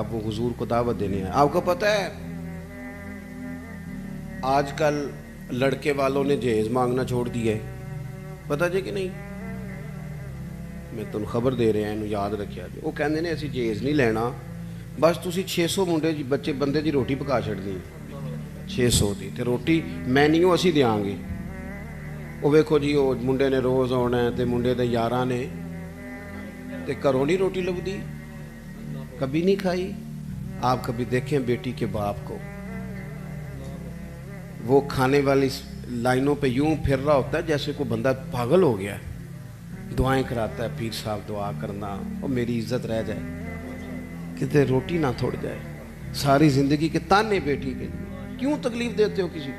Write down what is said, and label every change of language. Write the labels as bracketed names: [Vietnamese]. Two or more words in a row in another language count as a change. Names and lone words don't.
[Urdu] اب وہ حضور کو دعوت دینے آئے۔ آپ کو پتہ ہے آج کل لڑکے والوں نے جہیز مانگنا چھوڑ دیا ہے، پتہ جی کہ نہیں؟ میں تم خبر دے رہا ہوں، یاد رکھیا جی۔ [Punjabi] وہ کہندے نے اسی جہیز نہیں لینا، بس تسی 600 منڈے جی بچے بندے دی روٹی پکا چھڑنی، 600 دی تے روٹی مینیو اسی دیاں گے۔ وہ ویکھو جی وہ منڈے نے روز آنا ہے تے منڈے دے یاراں نے تے گھروں نہیں روٹی لبدی، کبھی نہیں کھائی۔ [Urdu] آپ کبھی دیکھیں بیٹی کے باپ کو، وہ کھانے والی لائنوں پہ یوں پھر رہا ہوتا ہے جیسے کوئی بندہ پاگل ہو گیا ہے، دعائیں کراتا ہے پیر صاحب، دعا کرنا اور میری عزت رہ جائے، کہتے روٹی نہ تھوڑ جائے، ساری زندگی کے تانے بیٹی کے لیے، کیوں تکلیف دیتے ہو کسی کو؟